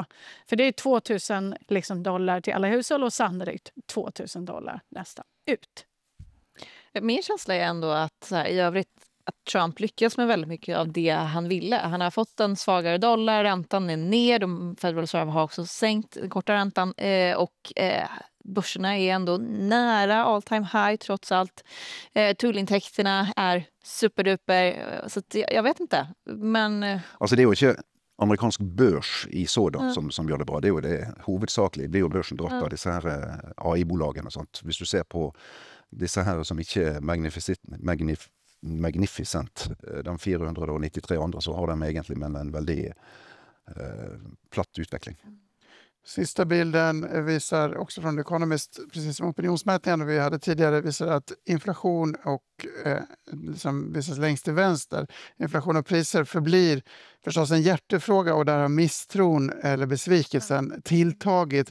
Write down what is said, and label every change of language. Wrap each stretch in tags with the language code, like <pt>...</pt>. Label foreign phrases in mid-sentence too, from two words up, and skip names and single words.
<sv>För det är $2,000 till alla hushåll och sannolikt $2,000 nästan ut. Min känsla är ändå att så här, i övrigt att Trump lyckas med väldigt mycket av det han ville. Han har fått en svagare dollar, räntan är ner, Federal Reserve har också sänkt den korta räntan och börserna är ändå nära</sv> <en>all time high</en> <sv>trots allt. Tullintäkterna är superduper, så att jag vet inte. Men...</sv> <no>Altså det er jo ikke amerikansk børs i sådan som gjør det bra. Det er jo det hovedsakelige. Blir jo børsen dratt av disse her AI-bolagene og sånt. Hvis du ser på disse her som ikke er magnificent, de 493 andre, så har de egentlig med en veldig platt utveckling.</no> <sv>Sista bilden visar också från The Economist, precis som opinionsmätningen vi hade tidigare, visar att inflation och som visas längst till vänster, inflation och priser förblir förstås en hjärtefråga, och där har misstron eller besvikelsen tilltagit.</sv>